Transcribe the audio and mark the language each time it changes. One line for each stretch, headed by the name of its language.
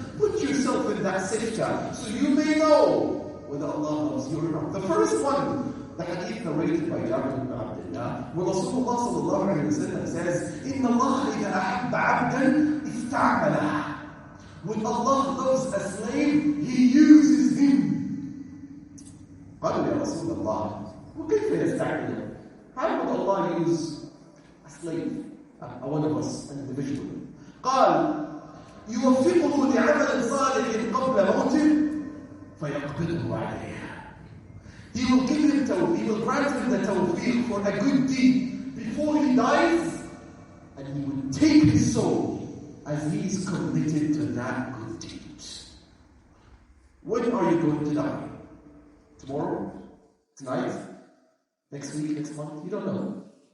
English: Put yourself in that siftah so you may know whether Allah loves you or not. The first one, the hadith narrated by Jabir ibn Abdullah, where Rasulullah sallallahu alayhi wa sallam says,
Arabic: إِنَّ اللَّهَ إِذَا أَحَبَّ عَبْدًا إِسْتَعْمَلَهُ.
English: When Allah loves a slave, He uses him.
Arabic: قالوا يا رسول الله وكيف يستعمله?
English: How would Allah use a slave, one of us, an individual?
Arabic: قال يوفقه لعمل صالح قبل موته فيقبضه عليه.
English: He will give him tawfiq, He will grant him the tawfiq for a good deed before he dies, and He will take his soul as he is committed to that good deed. When are you going to die? Tomorrow? Tonight? Next week? Next month? You don't know.